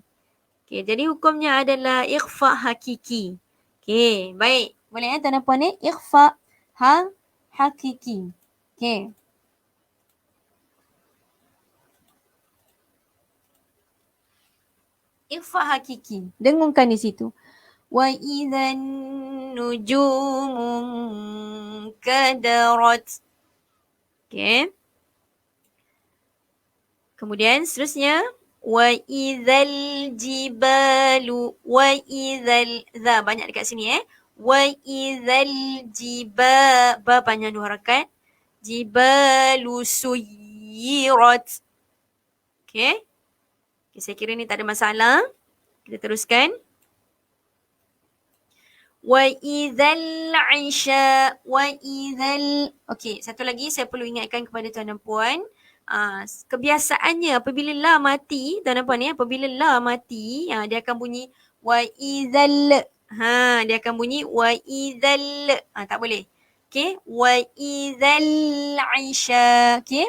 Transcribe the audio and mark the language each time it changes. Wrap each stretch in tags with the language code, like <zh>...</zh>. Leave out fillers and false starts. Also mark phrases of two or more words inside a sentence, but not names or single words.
<ms>Jadi hukumnya adalah ikhfa hakiki. Baik. Boleh tuan puan ikhfa hakiki. Ikhfa hakiki. Dengungkan di situ.</ms> <ar>وإذا النجوم كدرت.</ar> <ms>Kemudian seterusnya.</ms> <ar>وإذا الجبال. وإذا ال.</ar> <ms>Za banyak dekat sini</ms> <ar>وإذا ال</ar> <ms>ba panjang dua harakat.</ms> <ar>الجبال سيرت.</ar> <ms>Saya kira ni tak ada masalah. Kita teruskan.</ms> <ar>وإذا العشاء. وإذا ال.</ar> <ms>Satu lagi saya perlu ingatkan kepada tuan dan puan. Kebiasaannya apabila la mati, tuan dan puan apabila la mati, dia akan bunyi</ms> <ar>وإذا ال.</ar> <ms>Dia akan bunyi</ms> <ar>وإذا ال.</ar> <ms>Tak boleh.</ms> <ar>Okey, وإذا العشاء. Okey.</ar>